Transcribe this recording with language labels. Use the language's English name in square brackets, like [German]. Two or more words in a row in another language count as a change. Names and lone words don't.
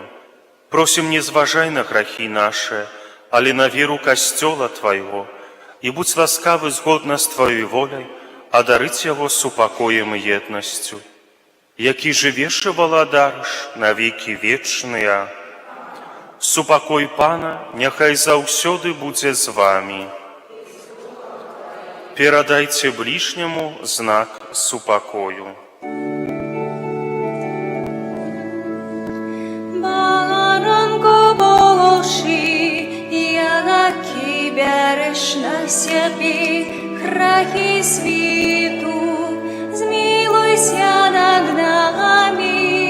[Belarusian] Просім, не зважай на грахі наše, але на веру касцёла Твайго, і будь ласкавы згодна з Тваёй воляй адарыць яго супакоем і еднасцю, які жывеш і валадарыш на векі вечныя. Супакой Пана няхай заўсёды будзе з вамі. Перадайце ближняму знак супакою. [Ukrainian] Баранку Божий, який береш на себе грехи світу, змилуйся над нами.